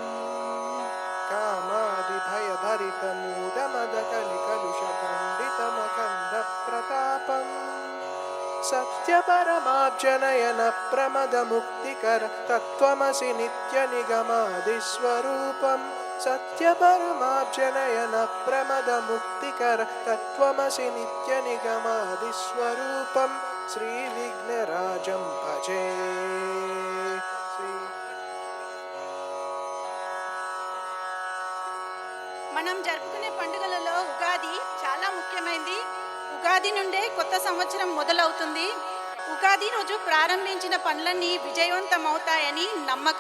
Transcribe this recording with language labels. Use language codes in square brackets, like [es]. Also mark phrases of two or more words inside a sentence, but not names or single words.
[sa] कामादिभयभरितमूढमदकलिकलुषखण्डितमखण्डप्रतापम् सत्यपरमाब्जनयन प्रमदमुक्तिकर तत्त्वमसि नित्यनिगमादिस्वरूपं सत्यपरमाब्जनयन प्रमदमुक्तिकर तत्त्वमसि नित्यनिगमादिस्वरूपं श्रीविघ्नराजं भजे। [te] మనం జరుపుకునే పండుగలలో ఉగాది చాలా ముఖ్యమైనది. ఉగాది నుండే కొత్త సంవత్సరం మొదలవుతుంది. ఉగాది రోజు ప్రారంభించిన పనులన్నీ విజయవంతమవుతాయని నమ్మకం.